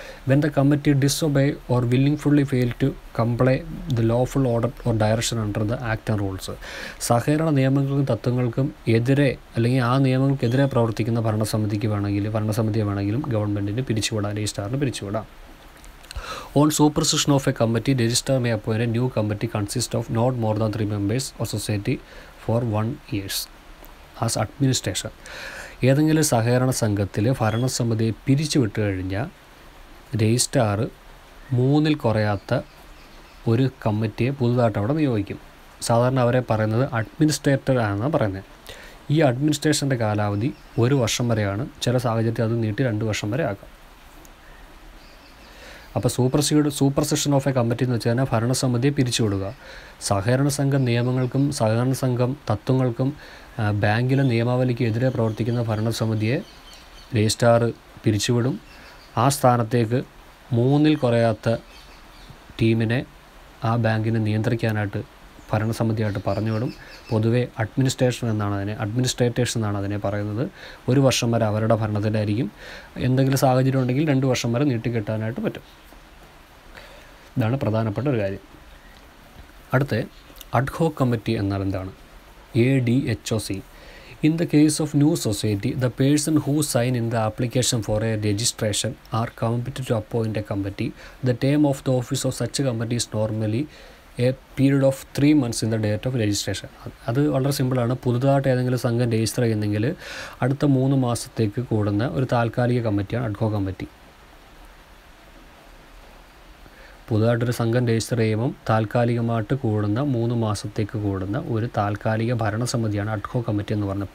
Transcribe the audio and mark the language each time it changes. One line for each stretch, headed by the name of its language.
English: When the committee disobey or willingfully fail to comply the lawful order or direction under the act and rules.
Malayalam: സഹകരണ നിയമങ്ങൾക്കും തത്വങ്ങൾക്കും എതിരെ അല്ലെങ്കിൽ ആ നിയമങ്ങൾക്കെതിരെ പ്രവർത്തിക്കുന്ന ഭരണസമിതിയെ വേണമെങ്കിലും ഗവൺമെൻറ്റിന് പിരിച്ചുവിടാം, രജിസ്ട്രാറിന് പിരിച്ചുവിടാം.
English: On supersession of a committee, registrar may appoint a new committee consist of not more than 3 members of society for 1 year as administration.
Malayalam: ഏതെങ്കിലും സഹകരണ സംഘത്തിൽ ഭരണസമിതിയെ പിരിച്ചുവിട്ട് കഴിഞ്ഞാൽ രജിസ്ട്രാർ 3-ൽ കുറയാത്ത ഒരു കമ്മിറ്റിയെ പുതുതായിട്ട് അവിടെ നിയോഗിക്കും. സാധാരണ അവരെ പറയുന്നത് അഡ്മിനിസ്ട്രേറ്റർ ആണെന്നാണ് പറയുന്നത്. ഈ അഡ്മിനിസ്ട്രേഷൻ്റെ കാലാവധി 1 വർഷം വരെയാണ്. ചില സാഹചര്യത്തിൽ അത് നീട്ടി 2 വർഷം വരെ ആക്കാം. അപ്പോൾ super session of A committee എന്ന് വെച്ച് കഴിഞ്ഞാൽ ഭരണസമിതിയെ പിരിച്ചുവിടുക. സഹകരണ സംഘം നിയമങ്ങൾക്കും സഹകരണ സംഘം തത്വങ്ങൾക്കും ബാങ്കിലെ നിയമാവലിക്ക് എതിരെ പ്രവർത്തിക്കുന്ന ഭരണസമിതിയെ രജിസ്ട്രാർ പിരിച്ചുവിടും. ആ സ്ഥാനത്തേക്ക് 3-ൽ കുറയാത്ത ടീമിനെ ആ ബാങ്കിനെ നിയന്ത്രിക്കാനായിട്ട് ഭരണസമിതിയായിട്ട് പറഞ്ഞുവിടും. പൊതുവെ അഡ്മിനിസ്ട്രേറ്റേഴ്സ് എന്നാണ് അതിനെ പറയുന്നത്. 1 വർഷം വരെ അവരുടെ ഭരണത്തിലായിരിക്കും. എന്തെങ്കിലും സാഹചര്യം ഉണ്ടെങ്കിൽ 2 വർഷം വരെ നീട്ടിക്കിട്ടാനായിട്ട് പറ്റും. ഇതാണ് പ്രധാനപ്പെട്ട ഒരു കാര്യം. അടുത്ത അഡ്ഹോക് കമ്മിറ്റി എന്നാൽ എന്താണ്?
English: ADHOC. In the case of new society, the person who sign in the application for a registration are competent to appoint a committee. The term of the office of such a committee is normally a period of 3 months in the date of registration.
Malayalam: അത് വളരെ സിമ്പിളാണ്. പുതുതായിട്ട് ഏതെങ്കിലും സംഘം register ചെയ്യുന്നെങ്കിൽ അടുത്ത 3 മാസത്തേക്ക് കൂടുന്ന ഒരു താൽക്കാലിക കമ്മിറ്റിയാണ് അഡ്ഹോക് കമ്മിറ്റി. പുതുതായിട്ടൊരു സംഘം രജിസ്റ്റർ ചെയ്യുമ്പം താൽക്കാലികമായിട്ട് കൂടുന്ന 3 മാസത്തേക്ക് കൂടുന്ന ഒരു താൽക്കാലിക ഭരണസമിതിയാണ് അഡ്ഹോക് കമ്മിറ്റി എന്ന് പറഞ്ഞത്.